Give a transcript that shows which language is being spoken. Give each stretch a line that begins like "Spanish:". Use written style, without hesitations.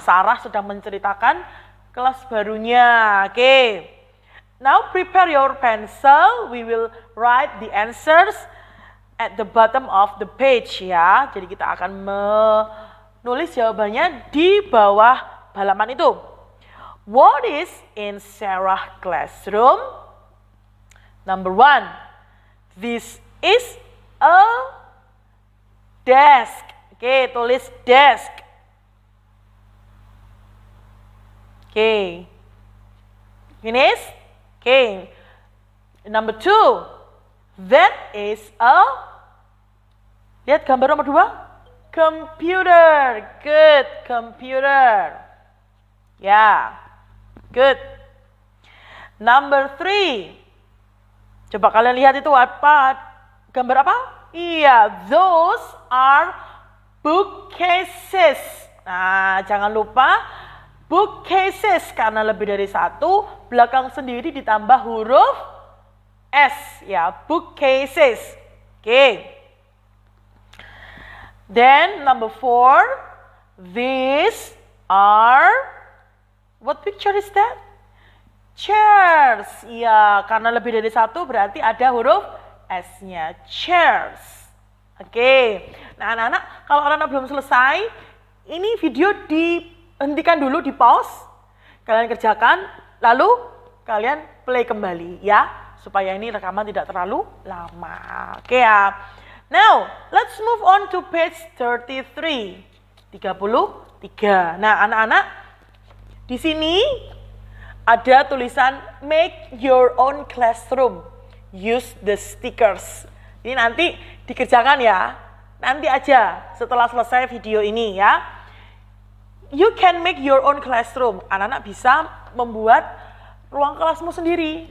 Indonesian: Sarah sedang menceritakan kelas barunya. Oke.
English: Now prepare your pencil. We will write the answers at the bottom of the page ya.
Indonesian: Jadi kita akan menulis jawabannya di bawah halaman itu.
English: What is in Sarah classroom? Number 1. This is a desk.
Indonesian: Oke, tulis desk.
English: Oke. Finish? Oke. Number 2. That is a,
Indonesian: lihat gambar nomor 2.
English: Computer. Good. Computer. Ya. Good. Number 3.
Indonesian: Coba kalian lihat itu apa? Gambar apa? Iya.
English: Those are bookcases.
Indonesian: Nah, jangan lupa bookcases karena lebih dari satu, belakang sendiri ditambah huruf S ya, bookcases. Oke.
English: Then number 4, these are, what picture is that? Chairs.
Indonesian: Ya, karena lebih dari satu berarti ada huruf S-nya, chairs. Oke. Nah, anak-anak, kalau anak-anak belum selesai, ini video dihentikan dulu, di pause, kalian kerjakan, lalu kalian play kembali ya, supaya ini rekaman tidak terlalu lama. Oke ya.
English: Now, let's move on to page 33. 33.
Indonesian: Nah, anak-anak, di sini ada tulisan
English: make your own classroom. Use the stickers.
Indonesian: Ini nanti dikerjakan ya. Nanti aja setelah selesai video ini ya.
English: You can make your own classroom.
Indonesian: Anak-anak bisa membuat ruang kelasmu sendiri.